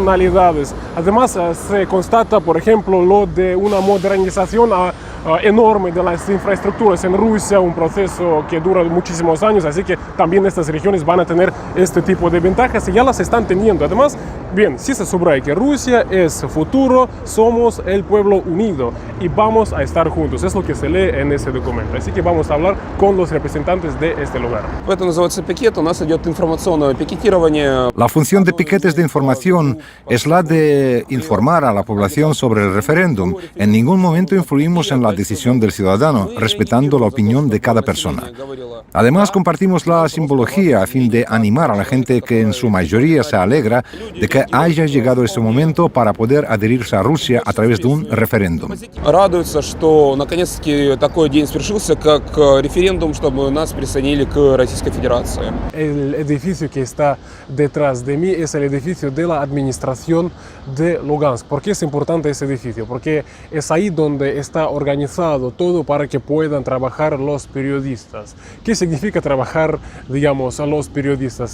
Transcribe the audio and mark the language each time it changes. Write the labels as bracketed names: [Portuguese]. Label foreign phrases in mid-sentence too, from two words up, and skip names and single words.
[Spanish] Además se constata, por ejemplo, lo de una modernización enorme de las infraestructuras en Rusia, un proceso que dura muchísimos años, así que también estas regiones van a tener este tipo de ventajas y ya las están teniendo. Además, bien, sí se subraya que Rusia es futuro, somos el pueblo unido y vamos a estar juntos, es lo que se lee en ese documento, así que vamos a hablar con los representantes de este lugar. [Russian] Это называется пикет, у нас идет информационное пикетирование. [Spanish] La función de piquetes de información es la de informar a la población sobre el referéndum. En ningún momento influimos en la decisión del ciudadano, respetando la opinión de cada persona. Además, compartimos la simbología a fin de animar a la gente que en su mayoría se alegra de que haya llegado este momento para poder adherirse a Rusia a través de un referéndum. [Russian] Радуются, что наконец-таки такой день свершился, как референдум, чтобы нас присоединили к Российской Федерации. [Spanish] El edificio que está detrás de mí es el edificio de la administración de Lugansk. ¿Por qué es importante ese edificio? Porque es ahí donde está organizado todo para que puedan trabajar los periodistas. ¿Qué significa trabajar, digamos, a los periodistas?